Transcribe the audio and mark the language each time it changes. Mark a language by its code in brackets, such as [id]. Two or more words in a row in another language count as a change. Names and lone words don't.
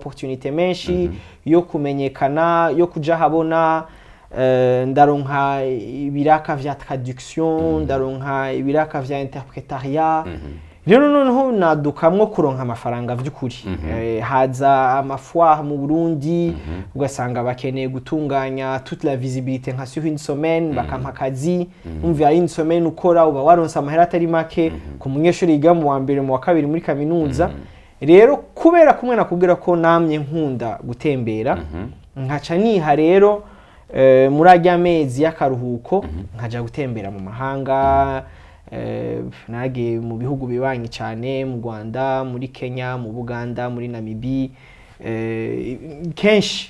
[rn] opportunité menshi yo kumenyekana yo kuja habona ndaronka ibiraka vya traduction ndaronka ibiraka vya interpretariat rero noneho nadukamwo kuronka amafaranga vy'ukuri haza amafoire mu Burundi ugasanga bakeneye gutunganya [fr] toute la visibilité [rn] nka [fr] sur une semaine [rn] bakampa akazi umva une semaine ukora uba waronse amahera atari make ku munyeshuri yiga mu wa mbere mu wa kabiri muri kaminuza rero kubera kumwe nakubwira ko namye nkunda gutembera nkaca niha rero muri ajya mezi y'akaruhuko nkaja gutembera mu mahanga nagiye mu bihugu bibanyi cyane mu Rwanda muri Kenya mu Buganda muri Namibia kenshi